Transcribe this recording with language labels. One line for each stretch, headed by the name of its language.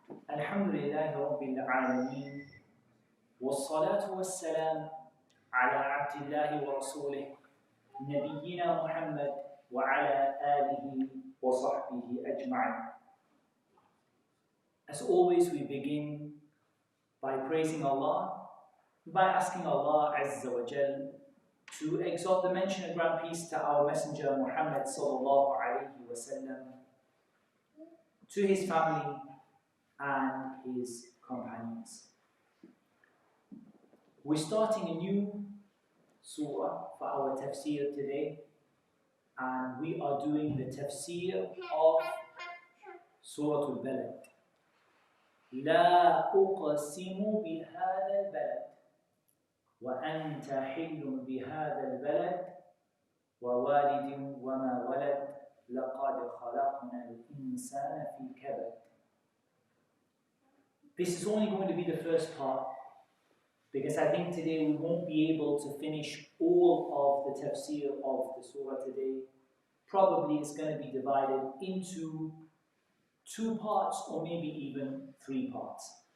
Arabic: الحمد لله رب العالمين والصلاة والسلام على عبد الله ورسوله نبينا محمد وعلى آله وصحبه أجمعين.
English: As always, we begin by praising Allah, by asking Allah Azza wa Jal to exalt the mention and grant peace to our Messenger Muhammad sallallahu alayhi wa sallam, to his family and his companions. We're starting a new surah for our tafseer today, and we are doing the tafseer of Surah al-Balad.
Arabic: لا أقسم بهذا البلد وأنت حل بهذا البلد ووالد وما ولد لقد خلقنا الإنسان في كبد.
English: This is only going to be the first part, because I think today we won't be able to finish all of the tafsir of the surah today. Probably it's going to be divided into 2 parts or maybe even 3 parts.